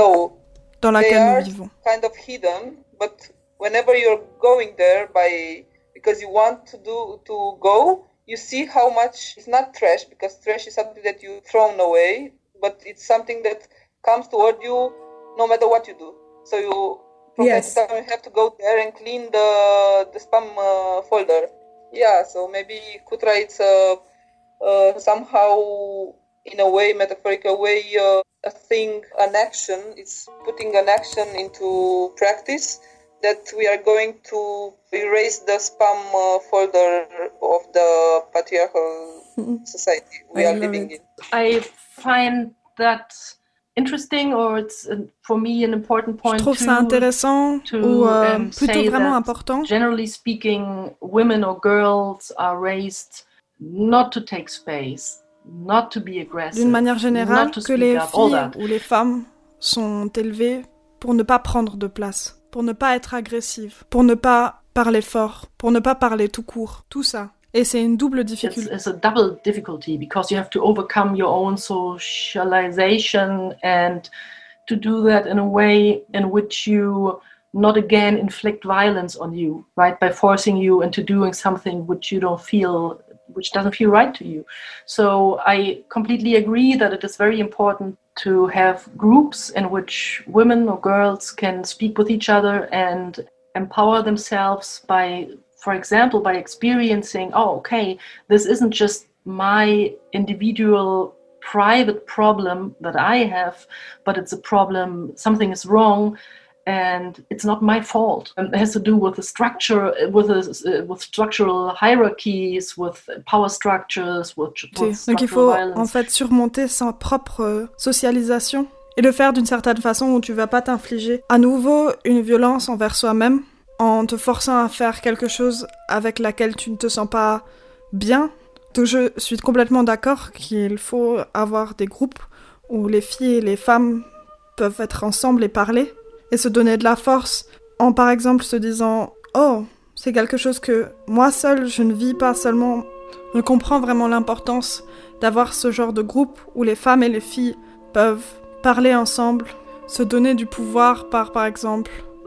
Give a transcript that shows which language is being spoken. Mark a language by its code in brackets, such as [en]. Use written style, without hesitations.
[en] so, [fr] dans laquelle nous vivons. [en] They are kind of hidden, but whenever you're going there because you want to go, you see how much it's not trash, because trash is something that you throw away, but it's something that comes toward you no matter what you do. So you probably yes. have to go there and clean the spam folder. Yeah, so maybe Kutra, it's somehow, in a way, metaphorical way, a thing, an action, it's putting an action into practice that we are going to erase the spam folder of the patriarchal society we are living in. I find that interesting, or it's for me an important point. [fr] Je trouve ça intéressant ou plutôt vraiment important. [en] Generally speaking, women or girls are raised not to take space, not to be aggressive. [fr] D'une manière générale, que les filles ou les femmes sont élevées pour ne pas prendre de place, pour ne pas être agressives, pour ne pas parler fort, pour ne pas parler tout court, tout ça. Et c'est une double difficulté. [en] It's a double difficulty because you have to overcome your own socialization and to do that in a way in which you not again inflict violence on you, right? By forcing you into doing something which you don't feel, which doesn't feel right to you. So I completely agree that it is very important to have groups in which women or girls can speak with each other and empower themselves by, for example, by experiencing, oh, okay, this isn't just my individual private problem that I have, but it's a problem, something is wrong, and it's not my fault. And it has to do with the structure, with structural hierarchies, with power structures, with structural violence. [fr] Donc il faut en fait surmonter sa propre socialisation et le faire d'une certaine façon où tu vas pas t'infliger à nouveau une violence envers soi-même. En te forçant à faire quelque chose avec laquelle tu ne te sens pas bien. Donc je suis complètement d'accord qu'il faut avoir des groupes où les filles et les femmes peuvent être ensemble et parler et se donner de la force en par exemple se disant « Oh, c'est quelque chose que moi seule, je ne vis pas seulement, je comprends vraiment l'importance d'avoir ce genre de groupe où les femmes et les filles peuvent parler ensemble, se donner du pouvoir par exemple »